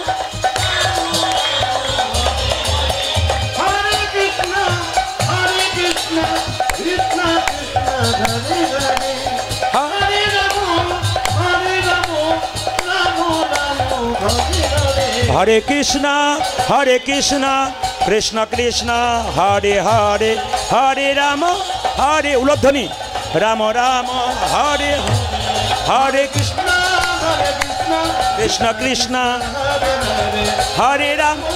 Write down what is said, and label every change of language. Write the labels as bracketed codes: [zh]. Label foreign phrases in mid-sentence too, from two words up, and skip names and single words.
[sa] Hare Krishna, Krishna Krishna, Hare Hare, Hare Rama, Rama Rama, Hare Hare. হরে কৃষ্ণ কৃষ্ণ কৃষ্ণ হরে হরে হরে রাম হরে উলধ্বনি রাম রাম হরে হরে কৃষ্ণ কৃষ্ণ কৃষ্ণ হরে রাম